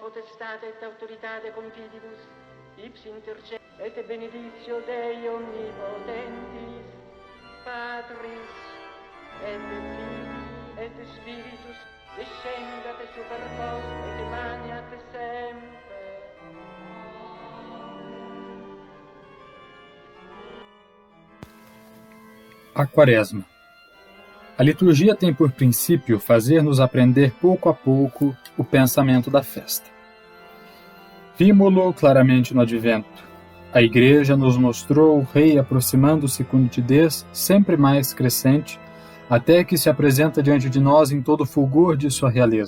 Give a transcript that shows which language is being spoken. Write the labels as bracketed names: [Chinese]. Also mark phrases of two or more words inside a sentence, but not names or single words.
[Latin] potestate et autoritate confidibus, ipsi intercede et benedictio Dei omnipotentis, Patris et Filii et Spiritus, descendat super vos et emaniat semper. [Portuguese] A Quaresma. A liturgia tem por princípio fazer-nos aprender pouco a pouco o pensamento da festa. Vimo-lo claramente no Advento. A Igreja nos mostrou o Rei aproximando-se com nitidez sempre mais crescente, até que se apresenta diante de nós em todo o fulgor de sua realeza.